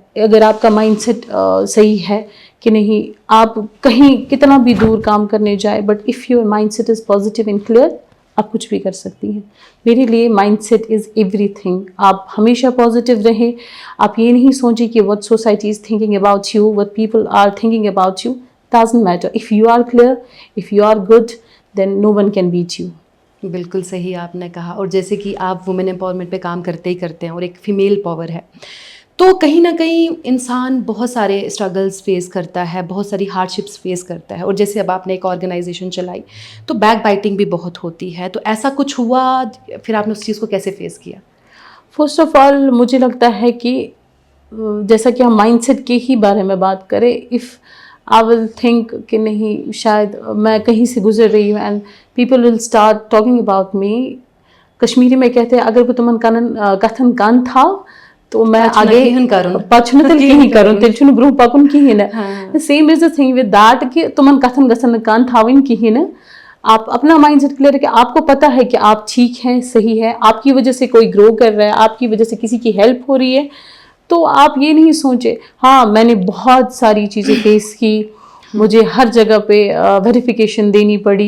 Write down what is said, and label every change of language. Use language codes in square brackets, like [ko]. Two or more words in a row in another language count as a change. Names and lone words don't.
[ur] اگر آپ کا [en] mind set [ur] صحیح ہے کہ نہیں، آپ کہیں کتنا بھی دور کام کرنے جائے، [en] But if your mind set is positive and clear, [ur] آپ کچھ بھی کر سکتی ہیں. میرے لیے [en] mind set is everything. [ur] آپ ہمیشہ پازیٹیو رہیں. آپ یہ نہیں سوچیں کہ [en] what society is thinking about you, what people are thinking about you. Doesn't matter. If you are clear, if you are good, then no one can beat you. [ur] بالکل صحیح آپ نے کہا. اور جیسے کہ آپ [en] women empowerment [ur] پہ کام کرتے ہی کرتے ہیں اور ایک [en] female power [ur] ہے، تو کہیں نہ کہیں انسان بہت سارے [en] struggles face [ur] کرتا ہے، بہت ساری [en] hardships face [ur] کرتا ہے. اور جیسے اب آپ نے ایک آرگنائزیشن چلائی تو [en] backbiting [ur] بھی بہت ہوتی ہے. تو ایسا کچھ ہوا، پھر آپ نے اس چیز کو کیسے فیس کیا؟ [en] first of all [ur] مجھے لگتا ہے کہ جیسا کہ ہم [en] mind set [ur] کے ہی بارے میں بات کریں، [en] if I will think [ur] کہ نہیں، شاید میں کہیں سے گزر رہی ہوں [en] and people will start talking about me. [ur] کشمیری میں کہتے ہیں اگر [ks] تمن کتھن کن تھا تو میں آگے پچھن تیل کہیں کرن، تیل چھُنہٕ برونٛہہ پکن کہین نہٕ. [en] same is the thing with that [ks] کہ تمن کتھن گژھن نہٕ کن تھاوٕنۍ کہین نہٕ. [ur] آپ اپنا [en] mind set clear [ur] ہے کہ آپ کو پتہ ہے کہ آپ ٹھیک ہیں، صحیح ہے، آپ کی وجہ سے کوئی گرو کر رہا ہے، آپ کی وجہ سے کسی کی ہیلپ ہو رہی ہے. تو آپ یہ نہیں سوچے. ہاں، میں نے بہت ساری چیزیں فیس کی. مجھے ہر جگہ پہ ویریفیکیشن دینی پڑی.